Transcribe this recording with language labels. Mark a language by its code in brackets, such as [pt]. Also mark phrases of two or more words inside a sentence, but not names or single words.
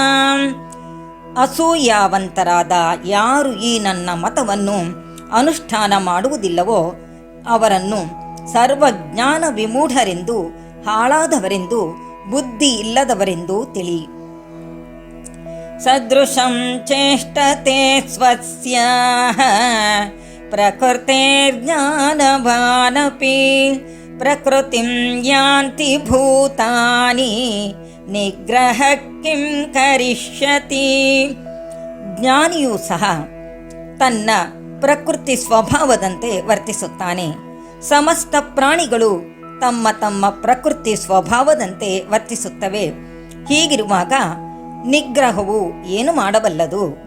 [kn] ಅಸೂಯಾವಂತರಾದ ಯಾರು ಈ ನನ್ನ ಮತವನ್ನು ಅನುಷ್ಠಾನ ಮಾಡುವುದಿಲ್ಲವೋ ಅವರನ್ನು ಸರ್ವಜ್ಞಾನ ವಿಮೂಢರೆಂದು, ಹಾಳಾದವರೆಂದು, ಬುದ್ಧಿ ಇಲ್ಲದವರೆಂದು ತಿಳಿ. [sa] ಸದೃಶಂ ಚೇಷ್ಟತೆ ಸ್ವಸ್ಯಾಃ ಪ್ರಕೃತೇರ್ಜ್ಞಾನವಾನಪಿ ಪ್ರಕೃತಿಂ ಯಾಂತಿ ಭೂತಾನಿ ನಿಗ್ರಹ ಕಿಂ ಕರಿಷ್ಯತಿ. [kn] ಜ್ಞಾನಿಯೂ ಸಹ ತನ್ನ ಪ್ರಕೃತಿ ಸ್ವಭಾವದಂತೆ ವರ್ತಿಸುತ್ತಾನೆ. ಸಮಸ್ತ ಪ್ರಾಣಿಗಳು ತಮ್ಮ ತಮ್ಮ ಪ್ರಕೃತಿ ಸ್ವಭಾವದಂತೆ ವರ್ತಿಸುತ್ತವೆ. ಹೀಗಿರುವಾಗ ನಿಗ್ರಹವು ಏನು ಮಾಡಬಲ್ಲದು?